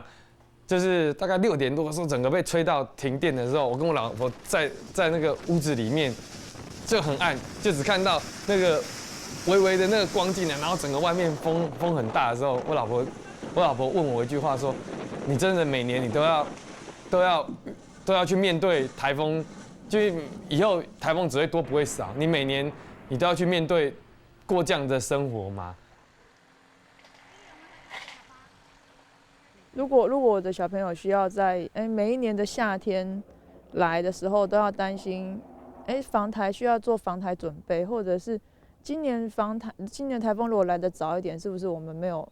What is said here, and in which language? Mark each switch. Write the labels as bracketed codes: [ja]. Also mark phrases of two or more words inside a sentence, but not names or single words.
[zh] 就是大概6點多的時候，整個被吹到停電的時候，我跟我老婆在那個屋子裡面就很暗，就只看到那個微微的那個光進來，然後整個外面風很大的時候，我老婆問我一句話說：“你真的每年你都要去面對颱風，就以後颱風只會多不會少，你每年你都要去面對過這樣的生活嗎？” 如果我的小朋友需要在每一年的夏天来的时候都要担心，防台需要做防台准备，或者是今年台风如果来得早一点，是不是我们没有？